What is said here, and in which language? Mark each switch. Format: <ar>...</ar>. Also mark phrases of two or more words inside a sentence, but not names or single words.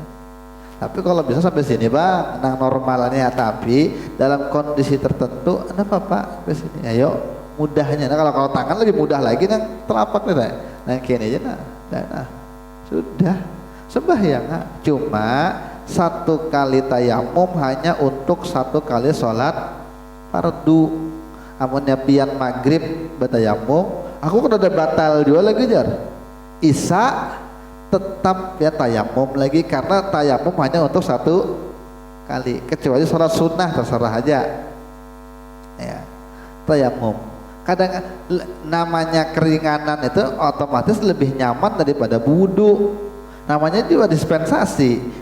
<bjn>Tapi kalau bisa sampai sini bang, nang normalnya, tapi dalam kondisi tertentu ada apa sampai sini. Ayo mudahnya. Nah kalau tangan lebih mudah lagi nang telapak nih, nah kini aja nah sudah sembahyang.</bjn> <id>Cuma 1 kali tayamum hanya untuk 1 kali sholat fardu.</id> <bjn>Amunnya pian maghrib bertayamum, aku kan udah batal juga lagi jar.</bjn> <id>Isya tetap ya tayamum lagi karena tayamum hanya untuk 1 kali, kecuali sholat sunnah terserah aja ya tayamum. Kadang namanya keringanan itu otomatis lebih nyaman daripada wudu, namanya juga dispensasi.</id>